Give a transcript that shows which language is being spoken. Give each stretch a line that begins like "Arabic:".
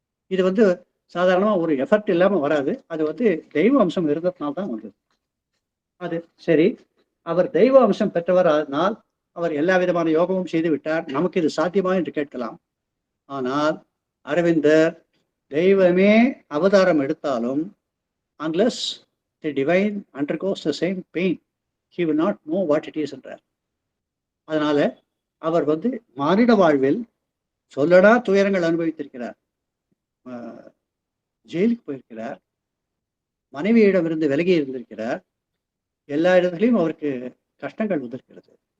Tamil: இது சாதாரணமா ஒரு எஃபர்ட் இல்லாம வராது. அது தெய்வ அம்சம் இருந்ததுனால்தான் வந்தது. அது சரி, அவர் தெய்வ அம்சம் பெற்றவர். அதனால் அவர் எல்லா விதமான யோகமும் செய்து விட்டார். நமக்கு இது சாத்தியமா என்று கேட்கலாம். ஆனால் அரவிந்தர் தெய்வமே அவதாரம் எடுத்தாலும்
English: unless the divine undergoes the same pain, he will not know what it is
Tamil: என்றார். அதனால அவர் மானிட வாழ்வில் சொல்லடா துயரங்கள் அனுபவித்திருக்கிறார். ஜெயிலுக்கு போயிருக்கிறார், மனைவியிடமிருந்து விலகி இருந்திருக்கிறார், எல்லா இடத்துலையும் அவருக்கு கஷ்டங்கள் வந்திருக்கிறது.